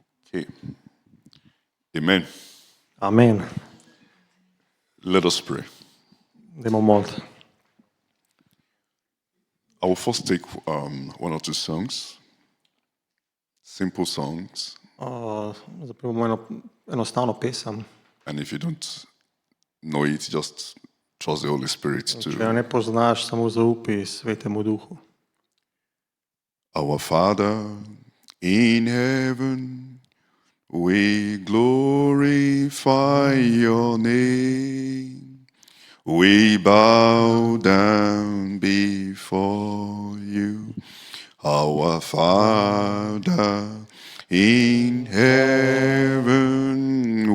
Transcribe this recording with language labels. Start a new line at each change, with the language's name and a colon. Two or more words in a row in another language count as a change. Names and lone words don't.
English: Okay. Amen. Amen. Let us pray.
Slovenian: Dajmo moliti.
English: I will first take one or two songs, simple songs,
Slovenian: Zapevamo enostavno pesem.
English: and if you don't know it, just trust the Holy Spirit
Slovenian: Če jo
English: to.
Slovenian: ne poznaš, samo zaupi Svetemu Duhu.
English: Our Father in heaven, we glorify your name. We bow down before you, our Father in heaven.